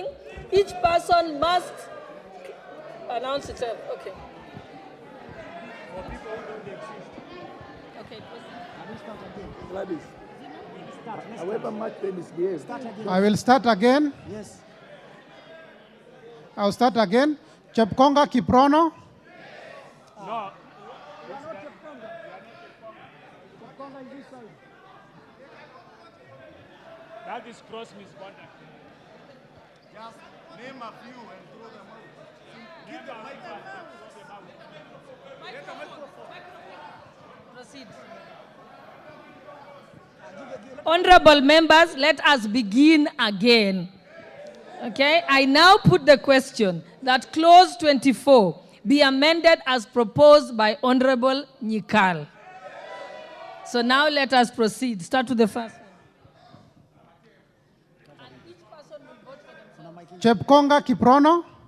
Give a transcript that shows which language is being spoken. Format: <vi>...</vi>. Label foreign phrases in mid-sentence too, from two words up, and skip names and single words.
<en>Each person must announce itself. Okay. Okay. Gladys. However much they misbehave. I will start again. Yes. I'll start again. Chepkonga Kiprono. No. That is cross misconduct. Just name a few and throw them out. Keep the microphone. Proceed. Honorable members, let us begin again. Okay, I now put the question that clause 24 be amended as proposed by Honorable Nyikal. So now let us proceed. Start with the first one. Chepkonga Kiprono.</en>